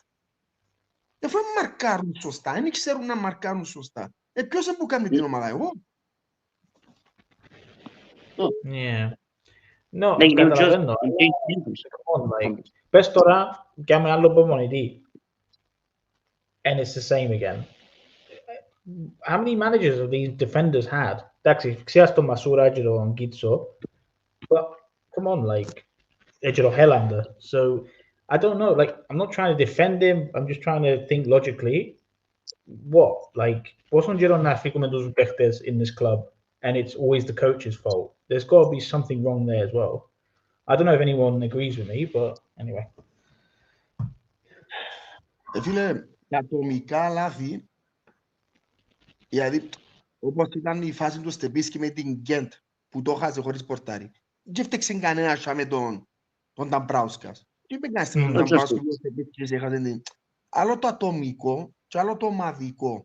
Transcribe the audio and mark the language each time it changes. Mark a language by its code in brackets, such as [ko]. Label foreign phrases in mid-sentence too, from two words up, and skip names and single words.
[el] Εφού μαρκάρουν σωστά, δεν ξέρουν να μαρκάρουν σωστά. Ποιος που κάνει την ομάδα, εγώ? [en] Yeah. No, καταλαβαίνω. [el] Πες τώρα, κάνουμε άλλο προπονητή. [en] And it's the same again. How many managers have these defenders had? [el] Εντάξει, ξέρεις το Μασούρα έγκυρο τον Κίτσο, [en] but come on, like, έγκυρο Helander. So, I don't know, like, I'm not trying to defend him, I'm just trying to think logically. What? Like, [el] πόσον καιρό να φύγουμε τους παίχτες [en] in this club, and it's always the coach's fault? There's got to be something wrong there as well. I don't know if anyone agrees with me, but anyway. [el] Φίλε, τα ατομικά λάθη, δηλαδή, όπως ήταν η φάση του Στεπίσκη με την Γκέντ, που το χάσε χωρίς πορτάρι. Δεν φταίξε κανένας με τον Ταμπράουσκας. Τι είπε κανένας τον Ταμπράουσκας που ο Στεπίσκης έχασε την... Άλλο το ατομικό και άλλο το ομαδικό.